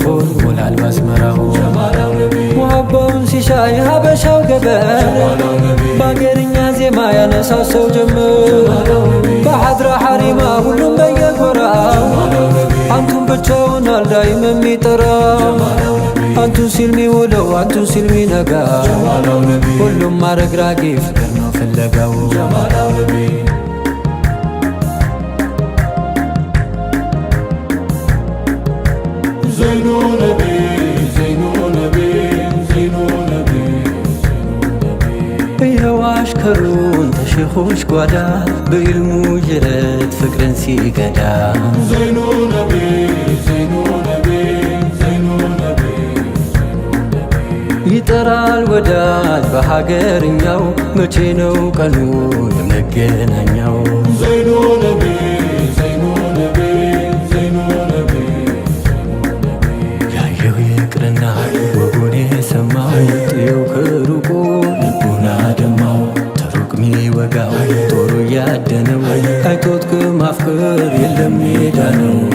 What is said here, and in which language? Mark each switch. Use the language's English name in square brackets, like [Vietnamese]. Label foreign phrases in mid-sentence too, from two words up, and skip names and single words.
[Amharic] ይሞላል መስመራው ሙሐባውን ሲሻ የሀበሻው ገበር በአገርኛ ዜማ ያነሳው ሰው ጀምር ከሐድራ ሐሪማ ሁሉም በየጎራው አንቱን ብቻውን አልዳይም የሚጠራው አንቱን ሲል ሚውለው አንቱን ሲል ሚነጋ ሁሉም ማረግራጌ ፍቅር ነው ፍለጋው [Arabic] زين نبي زين نبي زين نبي [Amharic] ይኸው አሽከሩን ተሼኾች ጓዳ በኢልሙ ጅረት ፍቅርን ሲገዳ [Arabic] زين نبي زين نبي زين نبي [Amharic] ይጠራል ወዳጅ በሀገርኛው መቼ ነው ቀኑ የመገናኛው [Arabic] زين نبي زين نبي زين نبي [Amharic] ይቅርና ወጉን የሰማው ጥየው ከሩቁ ልቡን አደማው ተሩቅ ሚወጋው ጦሩ ያደነው አይቶት ከማፍቀር የለም ሜዳ ነው